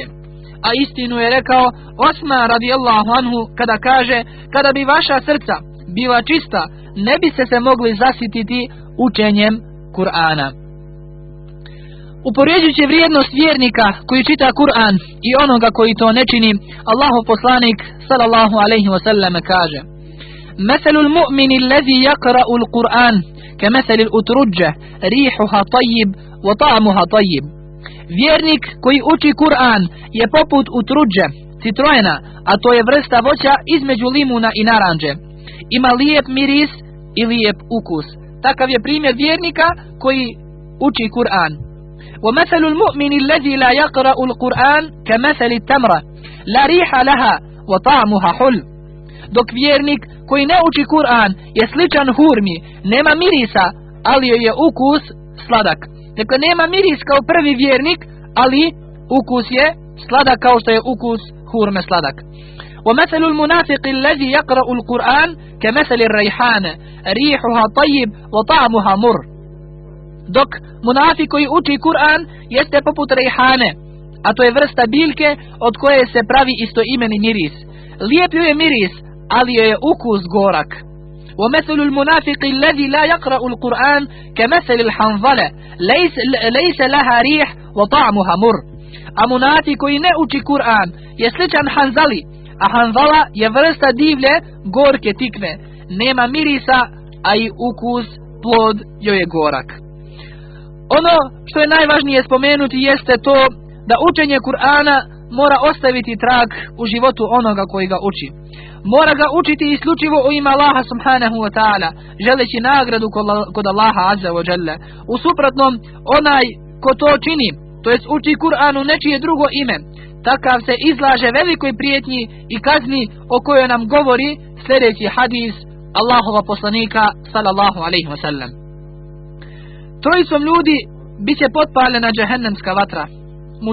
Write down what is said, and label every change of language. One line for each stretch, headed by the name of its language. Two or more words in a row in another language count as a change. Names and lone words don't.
Bosnian: A istinu je rekao Osman
Arabic: رضي الله عنه
Bosnian: kada kaže: kada bi vaša srca bila čista, ne bi se mogli zasititi učenjem Kur'ana. Upoređujući vrijednost vjernika koji čita Kur'an i onoga koji to ne čini, Allahov poslanik
Arabic: صلى الله عليه وسلم kaže: "مثل المؤمن الذي يقرأ القرآن كمثل الأترجة ريحها طيب وطعمها طيب."
Bosnian: Vjernik koji uči Kur'an je poput utrudže, citrojena, a to je vrsta voća između limuna i naranđe. Ima lijep miris i lijep ukus. Takav je primjer vjernika koji uči Kur'an.
Arabic: ومثل المؤمن الذي لا يقرأ القرآن كمثل التمرة لا ريح لها وطعمها حلو.
Bosnian: Dok vjernik koji ne uči Kur'an je sličan hurmi, nema mirisa, ali je ukus sladak. Dakle, nema miris kao prvi vjernik, ali ukus je sladak kao što je ukus hurme sladak.
Arabic: ومثل المنافق الذي يقرأ القرآن كمثل الريحانة ريحها طيب وطعمها مر.
Bosnian: Dok munafik koji uči Kur'an jeste poput rejhane, a to je vrsta biljke od koje se pravi istoimeni miris. Lijep je miris, ali je ukus gorak.
Arabic: ومثل المنافق الذي لا يقرأ القرآن كمثل الحنظلة ليس لها ريح وطعمها مر.
Bosnian: A munafik koji ne uči Kur'an je sličan hanzali, a hanzala je vrsta divlje gorke tikve. Nema mirisa, a i ukus, plod joj je gorak. Ono što je najvažnije spomenuti jeste to da učenje Kur'ana mora ostaviti trag u životu onoga koji ga uči. Mora ga učiti isključivo u ime Allaha
Arabic: سبحانه وتعالى,
Bosnian: želeći nagradu kod Allaha
Arabic: عز وجل.
Bosnian: U suprotnom, onaj ko to čini, to jest uči Kur'anu nečije drugo ime, takav se izlaže velikoj prijetnji i kazni o kojoj nam govori sljedeći hadis Allahova poslanika
Arabic: صلى الله عليه وسلم.
Bosnian: Trojicom ljudi bit će potpaljena džehennemska vatra.